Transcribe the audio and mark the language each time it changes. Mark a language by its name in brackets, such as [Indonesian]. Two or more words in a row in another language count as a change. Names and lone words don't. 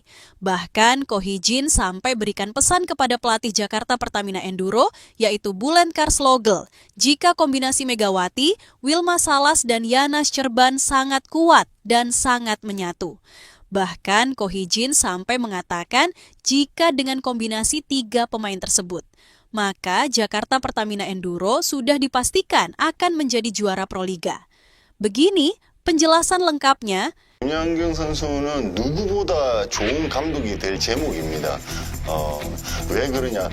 [Indonesian] Bahkan Ko Hee-jin sampai berikan pesan kepada pelatih Jakarta Pertamina Enduro, yaitu Bulent Karslogel, jika kombinasi Megawati, Wilma Salas dan Yana Scerban sangat kuat dan sangat menyatu. Bahkan Ko Hee-jin sampai mengatakan jika dengan kombinasi 3 pemain tersebut, maka Jakarta Pertamina Enduro sudah dipastikan akan menjadi juara Proliga. Begini penjelasan lengkapnya. [Korean] 윤양경 선수는 누구보다 좋은 감독이 될 제목입니다. 왜 그러냐?